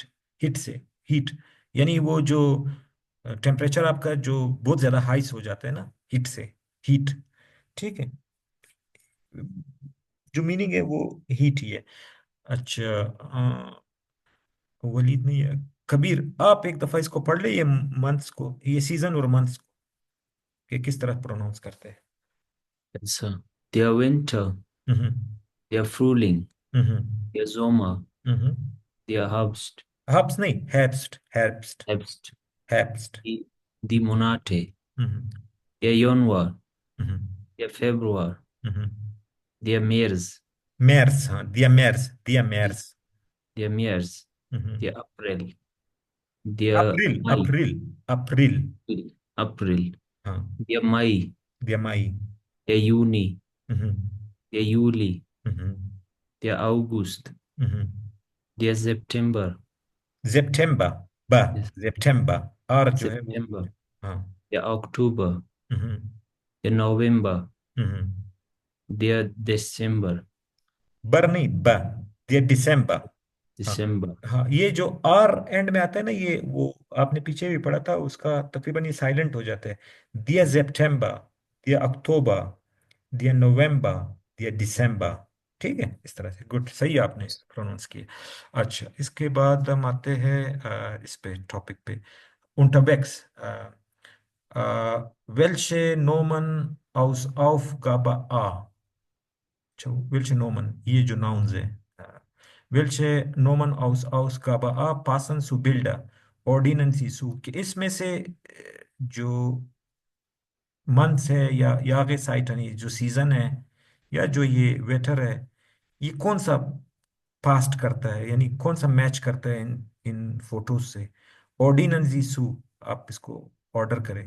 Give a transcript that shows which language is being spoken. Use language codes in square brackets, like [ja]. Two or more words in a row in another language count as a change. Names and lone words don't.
[ur] ہٹ سے ہیٹ، یعنی وہ جو ٹیمپریچر آپ کا جو بہت زیادہ ہائس ہو جاتا ہے نا، ہٹ سے، ہیٹ، ٹھیک ہے. جو میننگ ہے وہ ہیٹ ہی ہے. اچھا، ولید نہیں ہے. کبیر، آپ ایک دفعہ اس کو پڑھ لیں، یہ منتھس کو، یہ سیزن اور منتھس کو، کہ کس طرح پروناؤنس کرتے ہیں. [de] Also, der Winter, हम्म der Frühling, हम्म der Sommer, हम्म der Herbst, हब्स नहीं, Herbst, Herbst, Herbst, हेrbst। die Monate, हम्म der Januar, हम्म der Februar, हम्म der März, मैर्स, हाँ, die März, die die- मैर्स। der März, हम्म der April, der अप्रैल, Mai, April, April, April, [ur] ہاں, [de] der Mai, die Mai. der Juni, हम्म der Juli, हम्म der August, हम्म der September, सितंबर, बा, der [ur] ستمبر، اور جو ہے وہ, [de] September, [ur] ہاں. [de] der Oktober, हम्म der November, हम्म der Dezember, [ur] بر نہیں، با, [de] die Dezember. [ur] ہاں [de] December, [ur] ہاں، یہ جو آر اینڈ میں آتا ہے نا، یہ وہ آپ نے پیچھے بھی پڑھا تھا، اس کا تقریباً یہ سائلنٹ ہو جاتا ہے. [de] die September, die Oktober, die November, die Dezember. [ur] ٹھیک ہے، اس طرح سے. گڈ، صحیح آپ نے پروناؤنس کیا. اچھا، اس کے بعد ہم آتے ہیں اس پہ ٹاپک پہ, [de] unterwegs, welche Nomen aus Aufgabe A, अच्छा, welche Nomen, [ur] یہ جو nouns ہے, [de] welche Nomen aus Ausgabe A passen zu Bilder, ordnen Sie zu, [ur] کہ اس میں سے جو منتھس ہے یا [de] Jahreszeiten, [ur] یہ جو سیزن ہے یا جو یہ ویٹر ہے، یہ کون سا پاسٹ کرتا ہے، یعنی کون سا میچ کرتا ہے ان ان فوٹوز سے. [de] ordnen Sie zu, [ur] آپ اس کو آرڈر کریں.